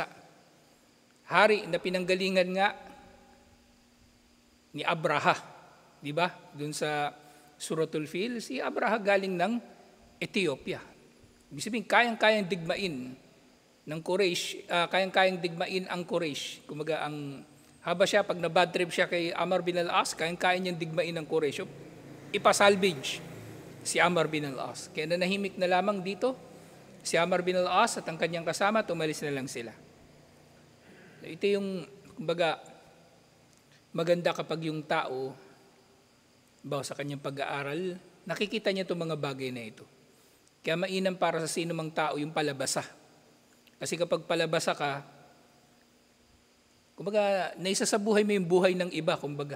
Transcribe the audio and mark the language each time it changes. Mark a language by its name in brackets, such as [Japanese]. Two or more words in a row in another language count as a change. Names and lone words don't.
[Filipino] Hari na pinanggalingan nga ni Abraha. Di ba? Doon sa Suratul Fil, si Abraha galing ng Ethiopia. Ibig sabihin, kayang-kayang digmain ng Quraysh, kayang-kayang digmain ang Quraysh. Kumaga, ang Habasya, pag na-bad trip siya kay Amr bin al-As, kayang-kaya niyang digmain ng Quraysh. Ipasalvage si Amr bin al-As. Kaya nanahimik na lamang dito, si Amr bin al-As at ang kanyang kasama, tumalis na lang sila. Ito yung, kumbaga, maganda kapag yung tao, bawa sa kanyang pag-aaral, nakikita niya itong mga bagay na ito. Kaya mainam para sa sino mang tao yung palabasa. Kasi kapag palabasa ka, kumbaga, naisa sa buhay mo yung buhay ng iba, kumbaga.